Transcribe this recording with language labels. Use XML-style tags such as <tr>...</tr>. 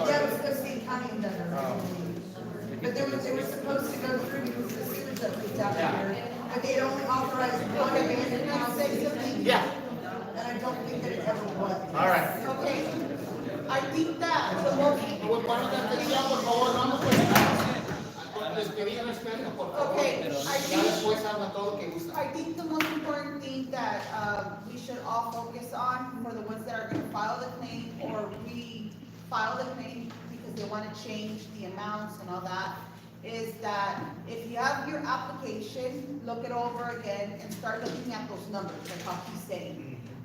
<en>Yeah, it was supposed to be county and Denver. But they were supposed to go through because of the sewage that leaked out here. But they'd only authorized one abandoned house. Yeah, And I don't think that it ever was. all right. Okay, I think that the most,</en> <es>Pues para la atención, por favor, vamos pues. Les pedí respeto, por favor.</es> <en>Okay,</en> <es>Ya después habla todo lo que gusta.</es> <en>I think the most important thing that, we should all focus on for the ones that are gonna file the claim or refile the claim because they wanna change the amounts and all that, is that if you have your application, look it over again and start looking at those numbers, like how he's saying.</en>